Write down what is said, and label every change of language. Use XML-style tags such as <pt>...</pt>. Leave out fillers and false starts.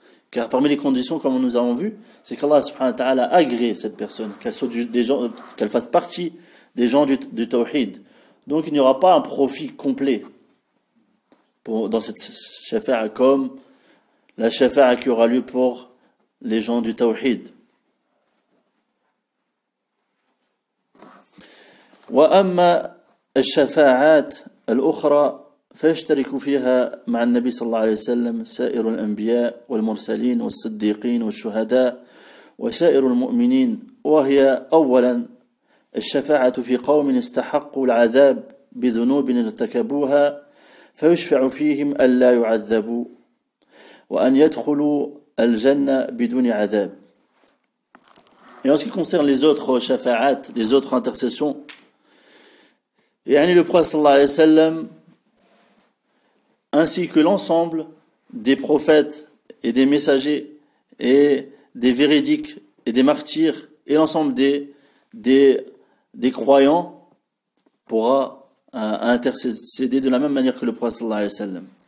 <fr>Car parmi les conditions, comme nous avons vu, c'est qu'Allah subhanahu wa ta'ala agrée cette personne, qu'elle fasse partie des gens du tawhid. Donc il n'y aura pas un profit complet dans cette shafa'a comme la shafa'a qui aura lieu pour les gens du tawhid.</fr> <ar>وأما الشفاعات الأخرى فيشترك فيها مع النبي صلى الله عليه وسلم سائر الأنبياء والمرسلين والصديقين والشهداء وسائر المؤمنين، وهي أولا الشفاعة في قوم استحقوا العذاب بذنوب ارتكبوها فيشفع فيهم ألا يعذبوا وأن يدخلوا الجنة بدون عذاب.</ar> <fr>Et en ce qui concerne les autres shafa'at, les autres intercessions, le prophète sallallahu alayhi wa sallam ainsi que l'ensemble des prophètes et des messagers et des véridiques et des martyrs et l'ensemble des croyants pourra intercéder de la même manière que le prophète sallallahu alayhi wa sallam.</fr>